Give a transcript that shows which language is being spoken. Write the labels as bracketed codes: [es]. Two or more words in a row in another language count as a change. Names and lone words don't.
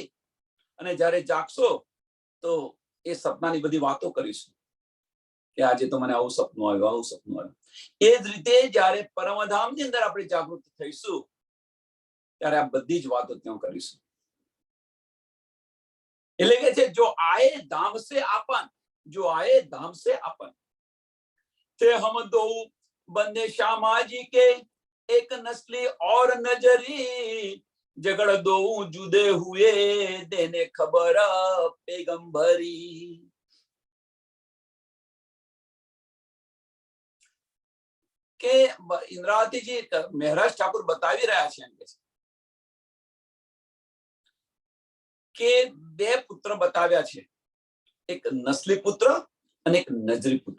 [gu] અને જ્યારે જાગશો તો એ સપનાની બધી વાતો કરીશું કે આજે તો મને આવું સપનું આવ્યું, આવું સપનું આવ્યું। એ જ રીતે જ્યારે પરમધામની અંદર આપણે જાગૃત થઈશું ત્યારે આ બધી જ વાતો ત્યાં કરીશું। એટલે કે છે [hi] જો આए धाम से आपन, जो आए धाम से आपन। ते हम दो बंदे श्यामा जी के एक नस्ली और नजरी, जगड़ दो जुदे हुए देने खबर पैगंबरी। [gu] કે ઇન્દ્રાવતીજી મહેરાજ ઠાકુર બતાવી રહ્યા છે એમ કે બે પુત્ર બતાવ્યા છે, એક નસ્લી પુત્ર અને એક નજરી પુત્ર।